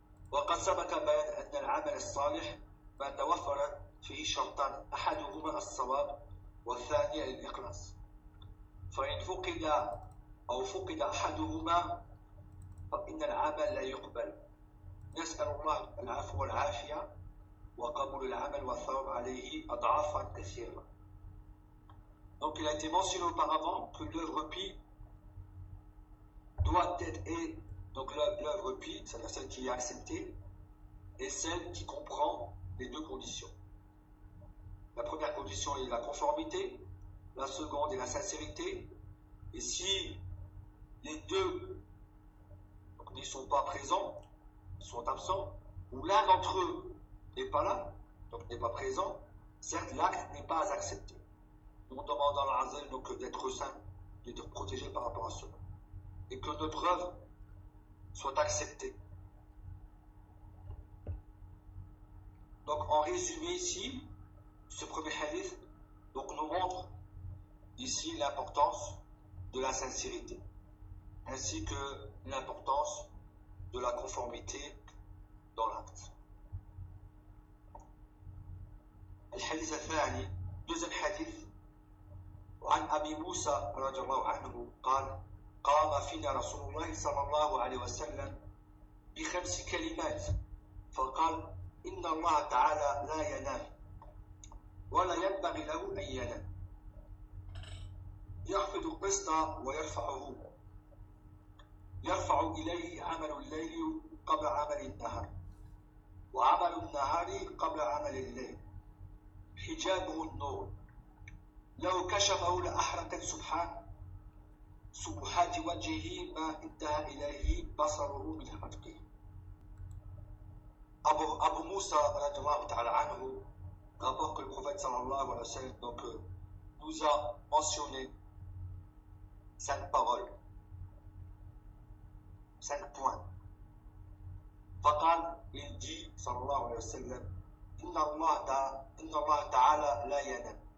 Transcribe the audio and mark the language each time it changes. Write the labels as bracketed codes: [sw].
[ar] وقد سبق بيان أن العمل الصالح ما توفر فيه شرطان، أحدهما الصواب والثاني الإخلاص. فإن فقد أو فقد أحدهما فإن العمل لا يقبل. نسأل الله العفو والعافية وقبول العمل والثواب عليه أضعافا كثيرة. [fr] Donc il a été mentionné auparavant que l'œuvre pie doit être. Donc l'œuvre pie, c'est-à-dire celle qui est acceptée, est celle qui comprend les deux conditions. La première condition est la conformité, la seconde est la sincérité. Et si les deux n'y sont pas présents, sont absents, ou l'un d'entre eux n'est pas là, donc n'est pas présent, certes l'acte n'est pas accepté. Nous demandons à l'Azel donc d'être saint, d'être protégé par rapport à cela. Et que notre œuvre soit accepté. Donc, en résumé ici, ce premier hadith donc nous montre ici l'importance de la sincérité, ainsi que l'importance de la conformité dans l'acte. [ar] Al-hadith al-thani, [fr] deuxième hadith, [ar] an Abi Moussa radhiyallahu anhu, قام فينا رسول الله صلى الله عليه وسلم بخمس كلمات فقال إن الله تعالى لا ينام ولا ينبغي له أن ينام يخفض القسط ويرفعه يرفع إليه عمل الليل قبل عمل النهار وعمل النهار قبل عمل الليل حجابه النور لو كشفه لأحرق سبحانه سبحات وجهه ما انتهى إليه بصره من خلقه. أبو موسى رضي الله تعالى عنه [fr] rapporte que le prophète sallallahu alayhi wa sallam donc nous a mentionné cinq paroles, cinq points. [ar] فقال [fr] il dit [ar] sallallahu alayhi wa sallam إن الله تعالى لا ينام.